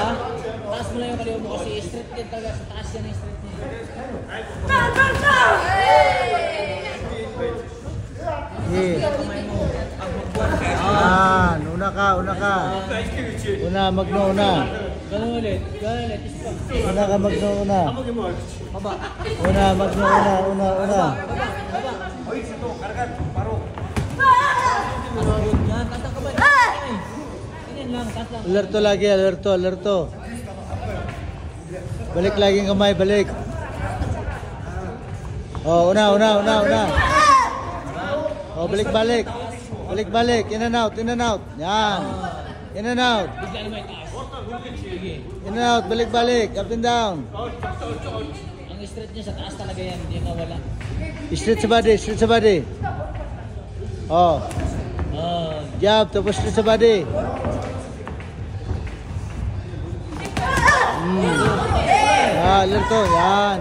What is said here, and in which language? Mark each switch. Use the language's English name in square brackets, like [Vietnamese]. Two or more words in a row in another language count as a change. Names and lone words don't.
[Filipino] Taas mo lang yung kaliwa mo kasi straight din talaga sa taas yan yung straight niya. Una ka. Una, Magno, una. Ganun ulit. Una ka, Magno, una. Baba. Una, Magno, una. Baba. Yan, tatang ka ba? Ganyan lang, tatang. Alerto lagi, alerto. Balik lagi ang kamay, balik. Oh, una. Oh, balik-balik. Balik-balik. [English] In and out, in and out. Yan. In and out. [Filipino] Bigla naman itaas. Sige. [English] In and out, balik-balik. Up and down. [Filipino] Ang straight niya sa taas talaga yan, hindi mawala. Straight sa body, straight sa body. Oh, Oh, jab, tapos straight sa body. Alerto, yan.